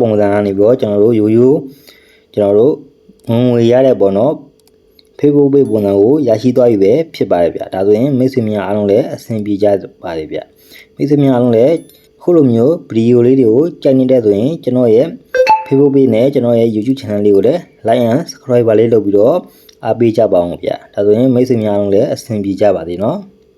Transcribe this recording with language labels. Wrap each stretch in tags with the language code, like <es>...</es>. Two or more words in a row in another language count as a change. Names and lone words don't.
<my>ပုံစံကနေပြီးတော့ကျွန်တော်တို့ရိုးရိုးကျွန်တော်တို့ငွေရတဲ့ပေါ့နော်</my> <en>Facebook page</en> <my>ပုံစံကိုရရှိသွားပြီပဲဖြစ်ပါတယ်ဗျဒါဆိုရင်မိတ်ဆွေများအားလုံးလည်းအဆင်ပြေကြပါတယ်ဗျမိတ်ဆွေများအားလုံးလည်းခုလိုမျိုးဗီဒီယိုလေးတွေကိုကြိုက်နေတဲ့ဆိုရင်ကျွန်တော်ရဲ့</my> <en>Facebook page</en> <my>နဲ့ကျွန်တော်ရဲ့</my> <en>YouTube channel</en> <my>လေးကိုလည်း</my> <en>like and subscribe</en> <my>လေးလုပ်ပြီးတော့အားပေးကြပါအောင်ဗျာဒါဆိုရင်မိတ်ဆွေများအားလုံးလည်းအဆင်ပြေကြပါစေနော်</my>